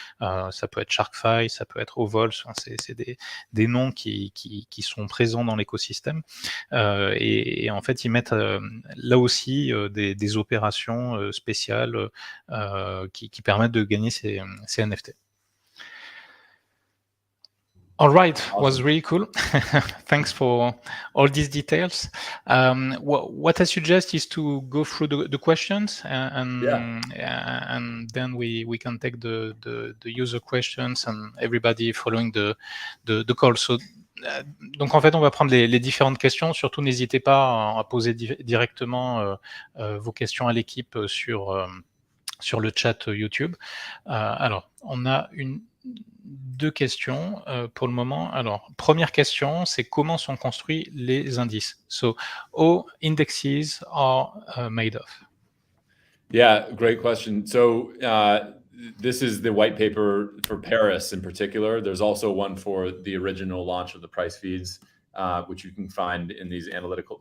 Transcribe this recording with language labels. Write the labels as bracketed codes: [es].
[fr] Ça peut être Sharkify, ça peut être Oval, c'est des noms qui sont présents dans l'écosystème. Et en fait, ils mettent là aussi des opérations spéciales qui permettent de gagner ces NFT. [en] All right, Awesome. Was really cool. Thanks for all these details. What I suggest is to go through the questions and then we can take the user questions and everybody following the call. [fr] So, donc en fait, on va prendre les différentes questions. Surtout, n'hésitez pas à poser directement vos questions à l'équipe sur sur le chat YouTube. Alors, on a deux questions pour le moment. Alors, première question, c'est comment sont construits les indices? [en] So, how indexes are made of? Yeah, great question. So this is the white paper for Paris in particular. There's also one for the original launch of the price feeds, which you can find in these analytical.